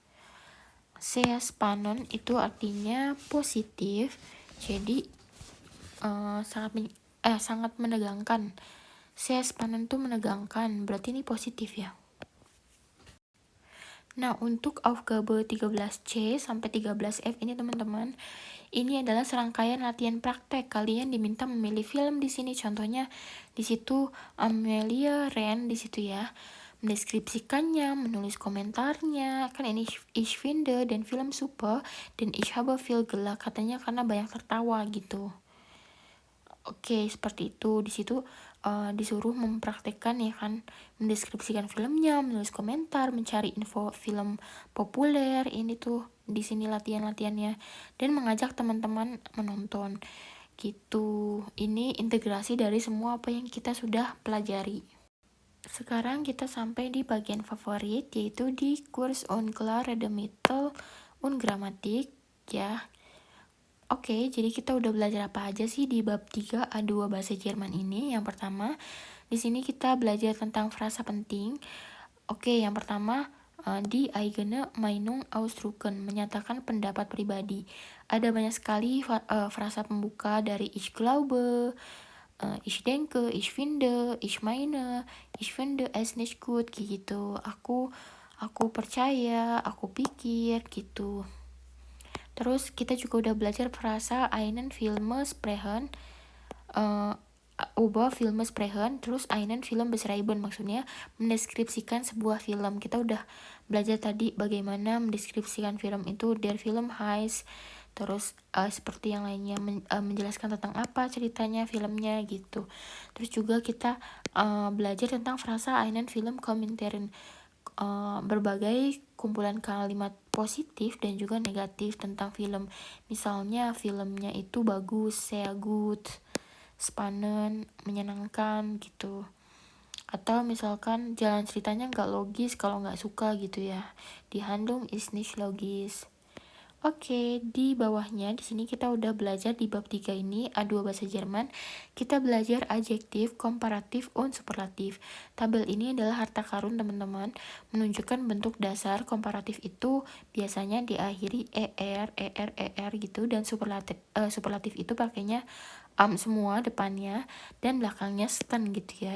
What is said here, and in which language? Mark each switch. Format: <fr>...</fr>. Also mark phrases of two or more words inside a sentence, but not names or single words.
<de>Sehr spannend</de> <id>itu artinya positif, jadi sangat menegangkan.</id> <de>Sehr spannend</de> <id>itu menegangkan, berarti ini positif ya. Nah, untuk Aufgabe 13C sampai 13F ini teman-teman, ini adalah serangkaian latihan praktek. Kalian diminta memilih film di sini. Contohnya di situ Amelia Ren di situ ya. Mendeskripsikannya, menulis komentarnya. Kan ini</id> <de>ich finde</de> <id>dan film super dan</id> <de>ich habe viel gelacht,</de> <id>katanya karena banyak tertawa gitu. Oke, seperti itu. Di situ disuruh mempraktekkan ya kan, mendeskripsikan filmnya, menulis komentar, mencari info film populer. Ini tuh di sini latihan-latihannya, dan mengajak teman-teman menonton gitu. Ini integrasi dari semua apa yang kita sudah pelajari. Sekarang kita sampai di bagian favorit, yaitu di</id> <de>Kurs Unklar Redemitel und Grammatik</de> <id>ya. Oke, jadi kita udah belajar apa aja sih di bab 3 A2 bahasa Jerman ini? Yang pertama, di sini kita belajar tentang frasa penting. Oke, yang pertama,</id> <de>die eigene Meinung ausdrücken,</de> <id>menyatakan pendapat pribadi. Ada banyak sekali frasa pembuka dari</id> <de>ich glaube, ich denke, ich finde, ich meine, ich finde es nicht gut</de> <id>gitu. Aku percaya, aku pikir gitu. Terus kita juga udah belajar frasa</id> <de>einen Film sprechen, über Film sprechen,</de> <id>terus</id> <de>einen Film beschreiben,</de> <id>maksudnya mendeskripsikan sebuah film. Kita udah belajar tadi bagaimana mendeskripsikan film itu,</id> <de>der Film heißt,</de> <id>terus seperti yang lainnya, menjelaskan tentang apa ceritanya filmnya gitu. Terus juga kita belajar tentang frasa</id> <de>einen Film kommentieren,</de> <id>berbagai kumpulan kalimat positif dan juga negatif tentang film. Misalnya filmnya itu bagus,</id> <de>sehr gut, spannend,</de> <id>menyenangkan gitu. Atau misalkan jalan ceritanya nggak logis kalau nggak suka gitu ya.</id> <de>Die Handlung ist nicht logisch.</de> <id>Oke, di bawahnya di sini kita udah belajar di bab 3 ini A2 bahasa Jerman. Kita belajar adjektif, komparatif, und superlatif. Tabel ini adalah harta karun teman-teman, menunjukkan bentuk dasar. Komparatif itu biasanya diakhiri er gitu, dan superlatif itu pakainya semua depannya dan belakangnya sten gitu ya.</id>